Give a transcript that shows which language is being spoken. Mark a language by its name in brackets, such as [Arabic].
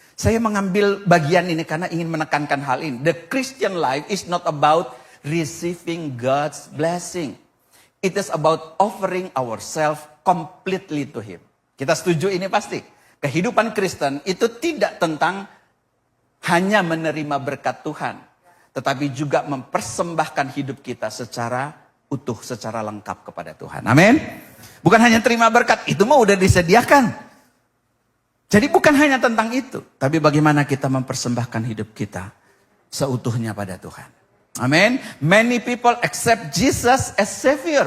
[Indonesian] Saya mengambil bagian ini karena ingin menekankan hal ini. [English] The Christian life is not about receiving God's blessing. It is about offering ourselves completely to Him. [Indonesian] Kita setuju ini pasti. Kehidupan Kristen itu tidak tentang hanya menerima berkat Tuhan, tetapi juga mempersembahkan hidup kita secara utuh, secara lengkap kepada Tuhan. Amin. Bukan hanya terima berkat, itu mah udah disediakan. Jadi bukan hanya tentang itu, tapi bagaimana kita mempersembahkan hidup kita seutuhnya pada Tuhan. Amin. [English] Many people accept Jesus as Savior.